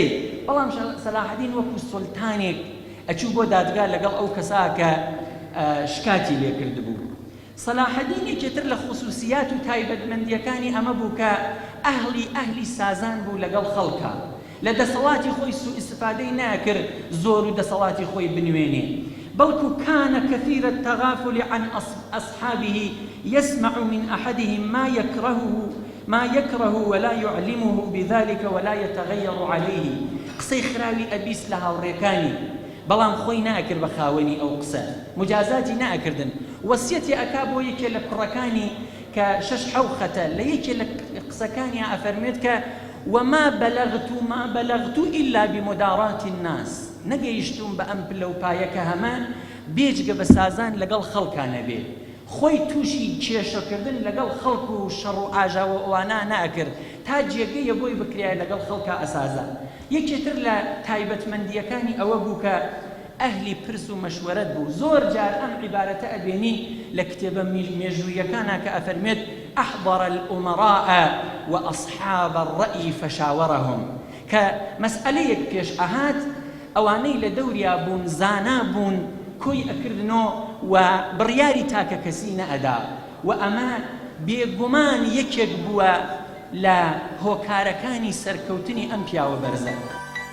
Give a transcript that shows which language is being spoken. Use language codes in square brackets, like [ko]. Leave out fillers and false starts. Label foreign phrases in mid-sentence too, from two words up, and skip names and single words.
[ckb] بەڵام سەلاحەدین وەکو سولتانێک ئەچوو بۆ دادگا لەگەڵ ئەو کەسا کە شکاتی لێ کرد بوو. سەلاحەدین یەکێتر لە خصوصیات و تایبەتمەندیەکانی ئەمە بوو کە ئەهلی سازان بوو لەگەڵ خەڵکە. لە دەسەڵاتی خۆی سوء ئیستفادەی ناکرد زۆر و دەسەڵاتی خۆی بنوێنێ، بەڵکو [ar] كان كثير التغافل عن أصحابه يسمع من أحدهم ما يكره ولا يعلمه بذلك ولا يتغير عليه. [ckb] قسەی خراوی ئەبیست لە هاوڕێکانی، بەڵام خۆی ناکرد بە خاوەنی ئەو قسە، مجازاتی ناکردن. وەسیەتی ئەکا بۆ یەکێ لە کوڕەکانی کە 6 حەوخەتە، لە یەکێ لە قسەکانی ئەفەرمێت کە [ar] وما بلغت إلا بمدارات الناس. [ckb] نەگەیشتوم بە ئەم پلە و پایەکە هەمان بێجگە بە سازان لەگەڵ خەڵکانە بێ، خۆی تووشی کێشەکردن لەگەڵ خەڵک و شەڕ و ئاژاوە ئەوانە ناکرد، تا جێگەیە بۆی بکرایە لەگەڵ خەڵکە ئەسازە. یەکێتر لە تایبەتمەندیەکانی ئەوە بوو کە ئەهلی پرس و مەشوەرەت بوو. زۆر جار ئەم عیبارەتە ئەبێنی لە کتێبە مێژوویەکانە کە ئەفەرمێت [ar] أحضر الأمراء وأصحاب الرأي فشاورهم، [ckb] کە مەسئلەیەک پێش ئەهات ئەوانەی لە دەوریا بوون، زانا بوون، کۆی ئەکردنەوە و بڕیاری تاکە کەسی نەئەدا، و ئەمە بێگومان یەکێک بووە لە هۆکارەکانی سەرکەوتنی ئەم پیاوە بەرزە.